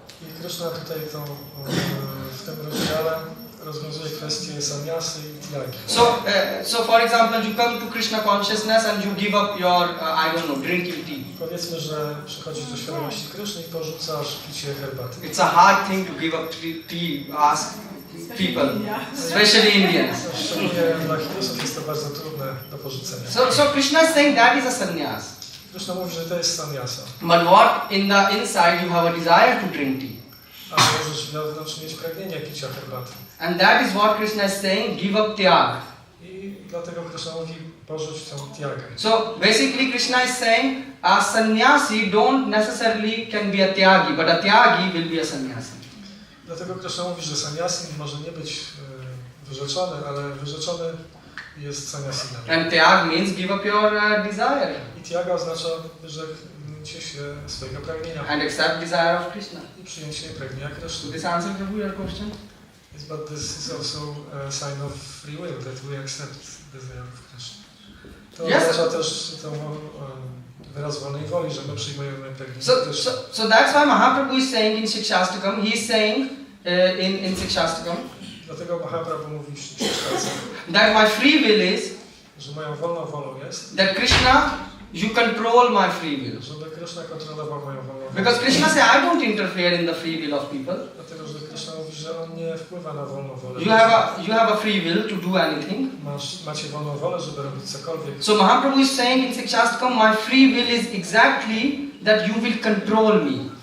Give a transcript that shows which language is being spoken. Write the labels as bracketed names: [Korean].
[Polish] I Krishna tutaj w tym rozdziale rozwiązuje kwestię sannyasy i tyagi. [English] So for example, you come to Krishna consciousness and you give up your, I don't know, drinking tea. [Polish] Powiedzmy, że przychodzisz do świadomości Kryszny i porzucasz picie herbaty. [English] It's a hard thing to give up tea, ask people, especially Indians. [Polish] Szczególnie dla Hindusów jest to bardzo trudne do porzucenia. [English] So Krishna is saying that is a sannyas. [Polish] Krishna mówi, że to jest sannyasa. [English] But what in the inside you have a desire to drink tea. [Polish] A możesz wewnątrz mieć pragnienie picia herbaty. [English] And that is what Krishna is saying, give up tyag. [Polish] I dlatego Krishna mówi, porzuć tę tyagę. [English] So basically Krishna is saying, a sannyasi don't necessarily can be a tyagi, but a tyagi will be a sannyasi. [Polish] Dlatego Krishna mówi, że sannyasi może nie być wyrzeczony, ale wyrzeczony jest sannyasinem. [English] And tyag means give up your desire. [Polish] I tyaga oznacza wyrzeknięcie się swojego pragnienia. [English] And accept desire of Krishna. [Polish] I przyjęcie pragnienia [English] So [Polish] Kryszny. [English] this answer Prabhu your question? Yes, but this is also a sign of free will, that we accept the desire of Krishna. [Polish] To oznacza też wyraz wolnej woli, że my przyjmujemy pragnienie Kryszny. [English] So that's why Mahaprabhu is saying in Shikshastakam, he is saying in Shikshastakam, [Polish] Dlatego Mahaprabhu mówi w Shikshastakam, [English] that my free will is, [Polish] że moją wolną wolą jest, [English] that Krishna, you control my free will. [Polish] żeby Krishna kontrolował moją wolną wolę. [English] Because Krishna says, I don't interfere in the free will of people. [Polish] Dlatego, że Krishna mówi, że on nie wpływa na wolną wolę. [English] You have a free will to do anything. [Polish] Macie wolną wolę, żeby robić cokolwiek. [English] So Mahaprabhu is saying in Shikshastakam, my free will is exactly that you will control me.